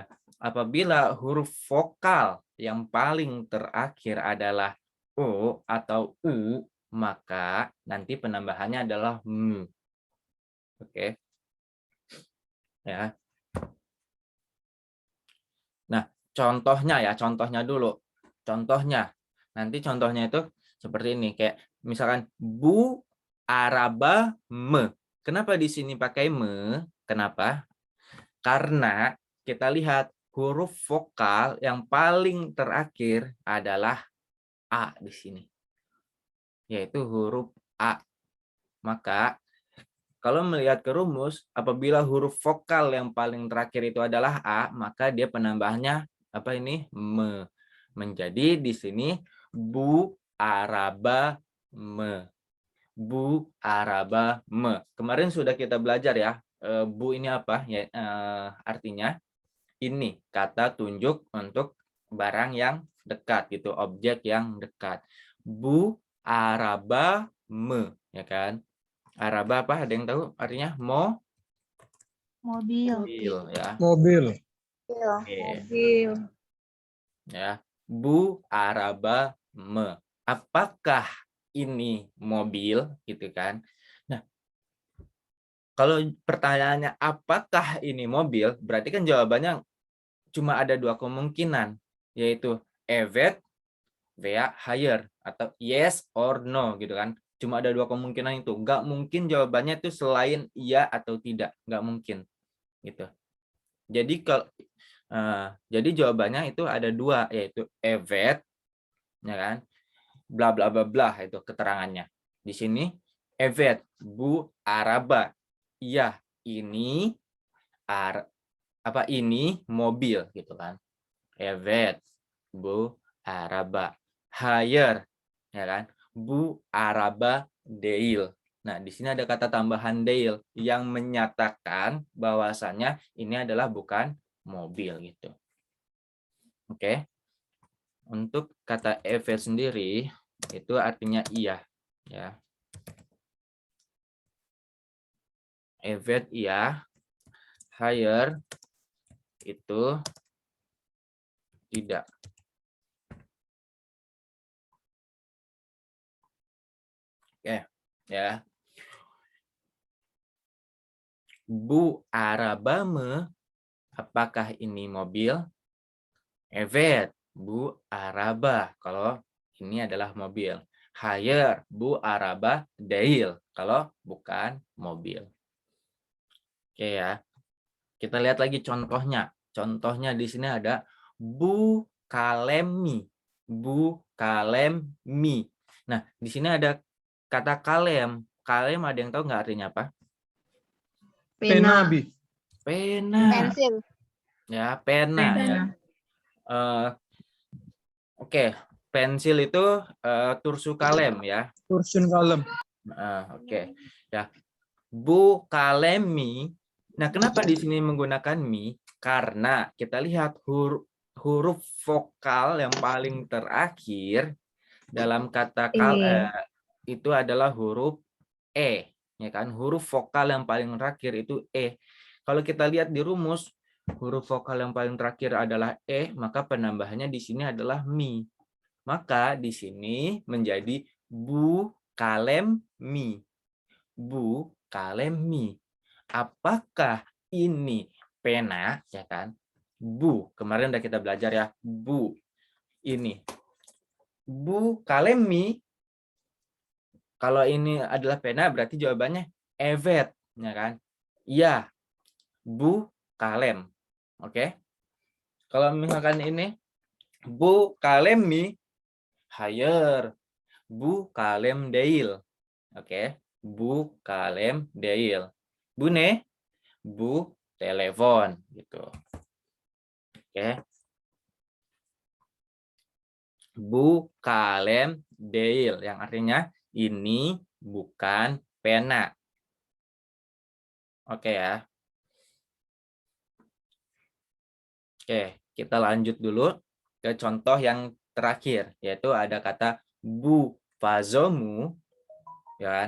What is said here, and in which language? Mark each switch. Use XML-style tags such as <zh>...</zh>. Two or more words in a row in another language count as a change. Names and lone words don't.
<id>Apabila huruf vokal yang paling terakhir adalah o atau u, maka nanti penambahannya adalah mu. Oke. Ya. Nah, contohnya ya, contohnya dulu. Contohnya. Nanti contohnya itu seperti ini, kayak misalkan</id> <tr>bu araba me.</tr> <id>Kenapa di sini pakai me? Kenapa? Karena kita lihat huruf vokal yang paling terakhir adalah a di sini, yaitu huruf a. Maka kalau melihat ke rumus, apabila huruf vokal yang paling terakhir itu adalah a, maka dia penambahannya apa ini? Me. Menjadi di sini</id> <tr>bu araba me. Bu araba me.</tr> <id>Kemarin sudah kita belajar ya. Bu ini apa? Ya, artinya ini kata tunjuk untuk barang yang dekat gitu, objek yang dekat.</id> <tr>Bu araba me, ya kan?</tr> <id>Araba apa? Ada yang tahu artinya? Mobil. Mobil ya. Mobil. Oke. Mobil. Ya.</id> <tr>Bu araba me.</tr> <id>Apakah ini mobil gitu kan? Nah, kalau pertanyaannya apakah ini mobil, berarti kan jawabannya cuma ada dua kemungkinan, yaitu</id> <tr>evet veya hayır</tr> <id>atau</id> <en>yes or no</en> <id>gitu kan. Cuma ada dua kemungkinan itu. Nggak mungkin jawabannya itu selain iya atau tidak. Nggak mungkin gitu. Jadi jadi jawabannya itu ada dua, yaitu evet, ya kan? Bla bla bla bla itu keterangannya. Di sini</id> <tr>evet bu araba.</tr> <id>Iya, ini ini mobil gitu kan.</id> <tr>Evet bu araba. Hayır, ya kan? Bu araba değil.</tr> <id>Nah, di sini ada kata tambahan değil yang menyatakan bahwasannya ini adalah bukan mobil gitu. Oke. Untuk kata evet sendiri itu artinya iya, ya. Evet iya, hayır itu tidak. Oke, ya.</id> <tr>Bu araba mı?</tr> <id>Apakah ini mobil?</id> <tr>Evet, bu araba.</tr> <id>Kalau ini adalah mobil.</id> <tr>Hayır, bu araba değil.</tr> <id>Kalau bukan mobil. Oke ya. Kita lihat lagi contohnya. Contohnya di sini ada</id> <tr>bu kalemi. Bu kalemi.</tr> <id>Nah, di sini ada kata kalem. Kalem ada yang tahu nggak artinya apa? Pena. Abi. Pena. Pensil. Ya, pena. Ya. Oke, pensil itu</id> <tr>tursu kalem</tr> <id>ya.</id> <tr>Tursun kalem. Oke. Ya. Bu kalemi.</tr> <id>Nah, kenapa di sini menggunakan mi? Karena kita lihat huruf vokal yang paling terakhir dalam kata itu adalah huruf e, ya kan? Huruf vokal yang paling terakhir itu e. Kalau kita lihat di rumus, huruf vokal yang paling terakhir adalah e, maka penambahannya di sini adalah mi. Maka di sini menjadi</id> <tr>bu kalem mi. Bu kalemi.</tr> <id>Apakah ini pena, ya kan? Bu, kemarin udah kita belajar ya, bu.</id> <tr>Ini. Bu kalemi.</tr> <id>Kalau ini adalah pena berarti jawabannya evet, ya kan?</id> <tr>Iya. Bu kalem. Oke.</tr> <id>Kalau misalkan ini</id> <tr>bu kalemi,</tr> <id>hayır.</id> <tr>Bu kalem değil. Oke. Bu kalem değil. Bu ne? Bu telepon gitu. Oke. Bu kalem değil</tr> <id>yang artinya ini bukan pena. Oke ya. Oke, kita lanjut dulu ke contoh yang terakhir, yaitu ada kata</id> <tr>bu fazomu,</tr> <id>ya kan?</id>